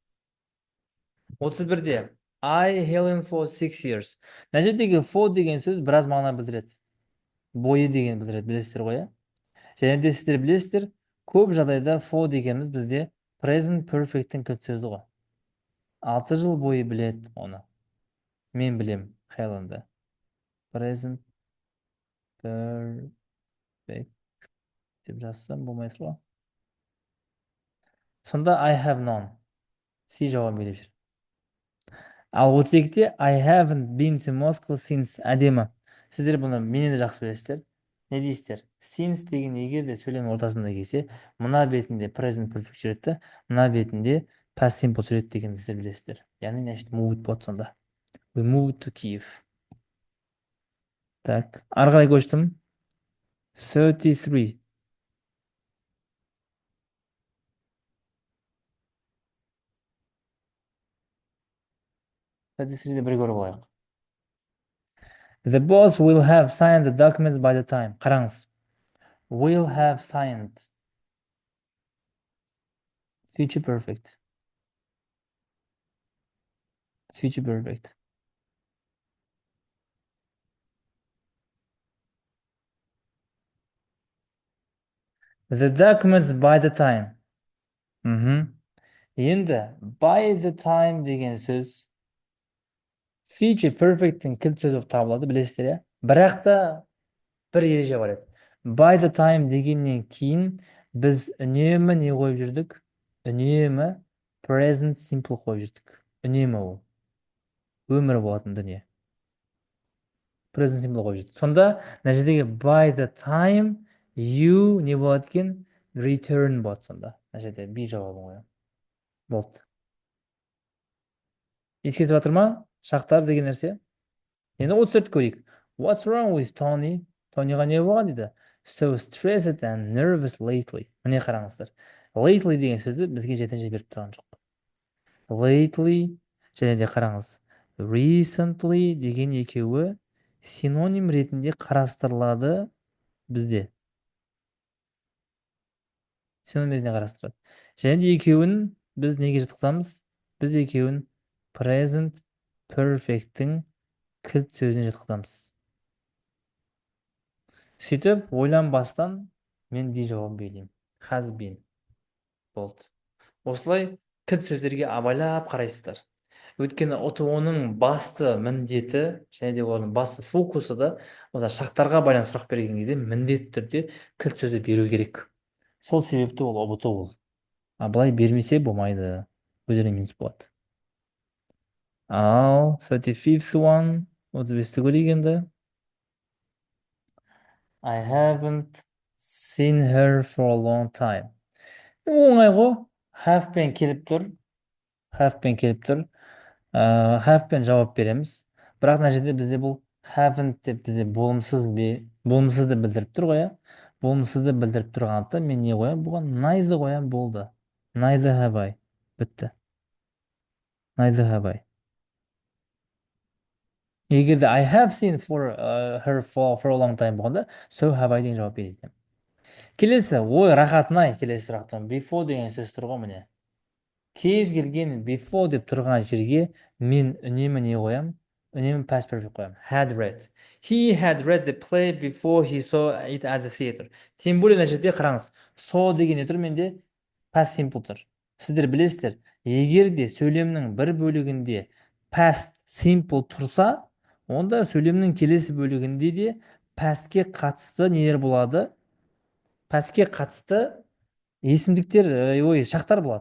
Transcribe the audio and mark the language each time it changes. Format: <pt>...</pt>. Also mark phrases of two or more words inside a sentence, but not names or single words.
<kk>31-де.</kk> <en>I Helen for 6 years.</en> <kk>Мына жердегі for деген сөз біраз мағына білдіреді. Бойы деген білдіреді, білесіздер ғой, Және де сіздер білесіздер, көп жағдайда for дегеніміз бізде</kk> <en>present perfect'тің</en> <kk>кілт сөзі ғой. 6 жыл бойы біледі оны. Мен білем, Helen'ді.</kk> <en>Present perfect</en> <kk>деп жазсам болмай тұр ғой.</kk> <en>Сонда I have known.</en> <kk>Си жауап беріп жүр.</kk> <en>Ал 32-де I haven't been to Moscow since.</en> <kk>Әдемі. Сіздер бұны менен де жақсы білесіздер. Не дейсіздер? Since деген егер де сөйлем ортасында келсе, мына бетінде</kk> <en>present perfect</en> <kk>жүреді, мына бетінде</kk> <en>past simple</en> <kk>жүреді деген сіздер білесіздер. Яғни значит moved болады сонда.</kk> <en>We moved to Kyiv.</en> <kk>Так, ары қарай көштім. 33. Бір көріп алайық.</kk> <en>The boss will have signed the documents by the time. Қараңыз. Will have signed. Future perfect. Future perfect. The documents by the time.</en> <kk>Енді</kk> <en>by the time</en> <kk>деген сөз</kk> <en>future perfect'тің</en> <kk>кілт сөзі болып табылады, білесіздер, Бірақ та бір ереже бар еді.</kk> <en>By the time</en> <kk>дегеннен кейін біз үнемі не қойып жүрдік? Үнемі</kk> <en>present simple</en> <kk>қойып жүрдік. Үнемі ол. өмір болатын дүние.</kk> <en>Present simple</en> <kk>қойып жетті. Сонда мына жердегі</kk> <en>by the time you</en> <kk>не болады екен? Return болады сонда. Мына жерде B жауабын қоямын. Болды. Еске түсіп жатыр ма? Шақтар деген нәрсе. Енді 34 көрейік.</kk> <en>What's wrong with Tony?</en> <kk>Тониға не болған дейді?</kk> <en>So stressed and nervous lately.</en> <kk>Міне қараңыздар. Lately деген сөзі бізге жетінші беріп тұрған жоқ. Lately және де қараңыз. Recently деген екеуі синоним ретінде қарастырылады бізде. Синоним ретінде қарастырады. Және де екеуін біз неге жатқызамыз? Біз екеуін</kk> <en>present perfect'тің</en> <kk>кілт сөзіне жатқызамыз. Сөйтіп, ойланбастан мен де жауап берейін.</kk> <en>Has been.</en> <kk>Болды. Осылай кілт сөздерге абайлап қарайсыздар. Өйткені ОТО-ның басты міндеті, және де олардың басты фокусы да осы шақтарға байланысты сұрақ берген кезде міндетті түрде кілт сөзді беру керек. Сол себепті ол ұбт ол. А былай бермесе болмайды. Өздеріне минус болады. Ал</kk> <en>35th one,</en> <kk>35-ті көрейік енді.</kk> <en>I haven't seen her for a long time.</en> <kk>Оңай ғой. Have пен келіп тұр. Have пен келіп тұр. Have пен жауап береміз. Бірақ мына жерде бізде бұл haven't деп бізде болымсызды білдіріп тұр ғой. Болымсызды білдіріп тұрғандықтан мен не қоямын? Бұған neither қоямын, болды.</kk> <en>Neither have I. Бітті. Neither have I.</en> <kk>Егер де</kk> <en>I have seen her for a long time</en> <kk>болғанда,</kk> <en>so have I</en> <kk>деген жауап береді. Келесі, ой, рахатын-ай, келесі сұрақтан. Before деген сөз тұр ғой міне. Кез келген before деп тұрған жерге мен үнемі не қоямын? Үнемі</kk> <en>past perfect</en> <kk>қоямын.</kk> <en>Had read. He had read the play before he saw it at the theater.</en> <ru>Тем более</ru> <kk>мына жерде қараңыз. Saw деген не тұр менде?</kk> <en>Past simple</en> <kk>тұр. Сіздер білесіздер, егер де сөйлемнің бір бөлігінде</kk> <en>past simple</en> <kk>тұрса, онда сөйлемнің келесі бөлігінде де pastке қатысты нелер болады? Pastке қатысты есімдіктер, шақтар болады.</kk>